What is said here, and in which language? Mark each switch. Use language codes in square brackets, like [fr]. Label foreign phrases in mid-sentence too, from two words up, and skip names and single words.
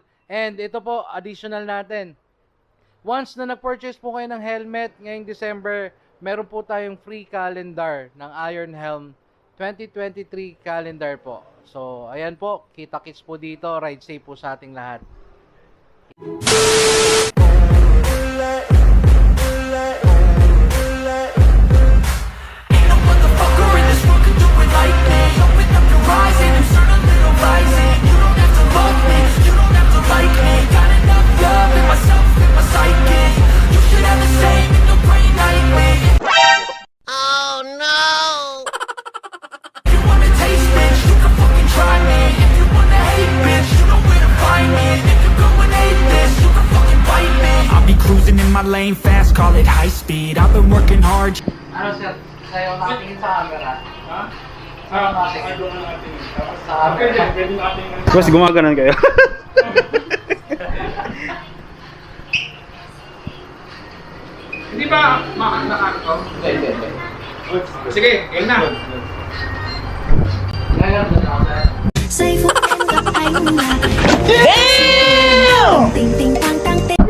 [tl] And ito po, additional natin. Once na nag-purchase po kayo ng helmet ngayong December, meron po tayong [en] free calendar [tl] ng Iron Helm 2023 calendar po. So, ayan po, kita-kits po dito. [en] Ride safe [tl] po sa ating lahat. [en] Ain't no motherfucker in this world can do it like me. Open up your eyes and insert a little rising. You don't have to love me, you don't have to like me. Got enough love in myself, in my psyche. You should have the same in the brain like me. Oh no! If you wanna taste, bitch, you can fucking try me. If you wanna hate, bitch, you know where to find me. And if you go and hate this, you can fucking bite me. I'll be cruising in my lane fast, call it high speed. I've been working hard. [tl] Ano sir? Sayo natin sa camera. Ha? Sayo natin. Sa camera. Boss, gumaganon kayo. Hindi ba makandakan to? Hindi. Sige, game na. Ngayon na sir. [vi] Say phút em gặp anh là Damn! Tình tình tang tang